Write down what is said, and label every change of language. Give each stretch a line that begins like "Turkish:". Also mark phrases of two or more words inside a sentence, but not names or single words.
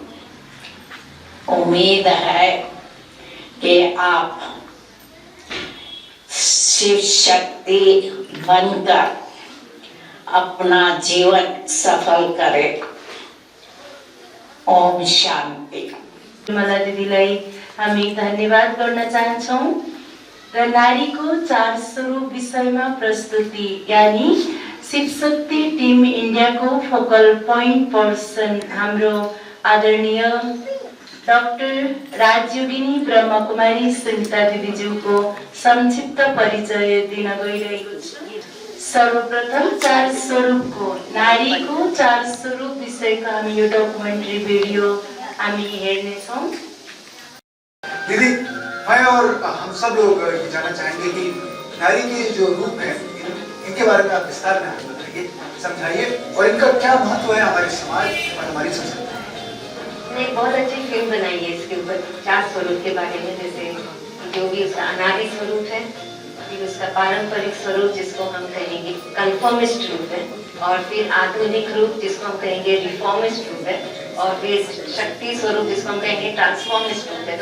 Hindi: उम्मीद है कि आप शिव शक्ति बनकर अपना जीवन सफल करें। ओम शांति।
Nepali: निर्मला दिदीलाई हामी धन्यवाद गर्न चाहन्छौँ र नारीको 4 स्वरूप विषयमा प्रस्तुति यानी शिवशक्ति टिम इन्डियाको
English: focal point person
Nepali: हाम्रो आदरणीय डाक्टर राजयोगिनी ब्रह्मकुमारी सुनिता दिदीज्यूको संक्षिप्त परिचय दिन गइरहेको छु। सर्वप्रथम 4 स्वरूपको नारीको 4 स्वरूप विषयको हामी यो
English: documentary video
Nepali: हामी हेर्नेछौँ।
Hindi: दीदी, मैं और हम सब लोग ये जानना चाहेंगे कि नारी के जो रूप हैं इनके बारे में आप विस्तार में हमें बताइए, समझाइए और इनका क्या महत्व है हमारे समाज और हमारी संस्कृति में। ने बहुत अच्छी फिल्म बनाई है इसके ऊपर 4 स्वरूप के बारे में, जैसे जो भी उसका अनादि स्वरूप है, फिर उसका पारंपरिक स्वरूप जिसको हम कहेंगे कन्फर्मिस्ट रूप है, और फिर आधुनिक रूप जिसको हम कहेंगे रिफॉर्मिस्ट रूप है, और फिर शक्ति स्वरूप जिसको हम कहेंगे ट्रांसफॉर्मिस्ट रूप है।